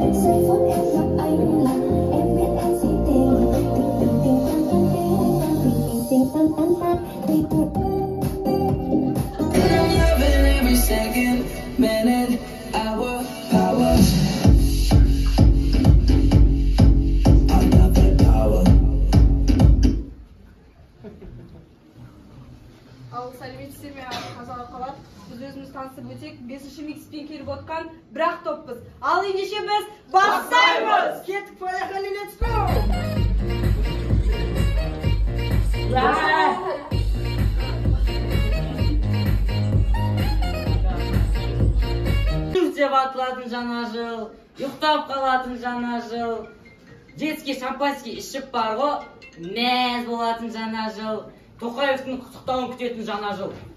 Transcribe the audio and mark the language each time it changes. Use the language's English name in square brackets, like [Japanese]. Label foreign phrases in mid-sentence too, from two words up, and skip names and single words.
[Vietnamese] Giây phút em gặp anh là em biết em si tình. Tình tình tan tan tan, tình tình tan tan tan, tình tình. [English] I'm loving every second, minute, hour, power. I love that power. [Kazakh] Ал сәлеметсіздер ме қазақ қалар. Біз өзіміз танысып өтек 5-ші микспен келіп отқан бір-ақ топпыз. Ал ендеше біз бастаймыз. Кеттік, поехали, [English] let's go. [Kazakh] Деп атылатын жаңа жыл, ұйықтап қалатын жаңа жыл, [Russian] детский шампанский [Kazakh] ішіп бар ғой, мәз болатын жаңа жыл, Тоқаевтың құттықтауын күтетін жаңа жыл.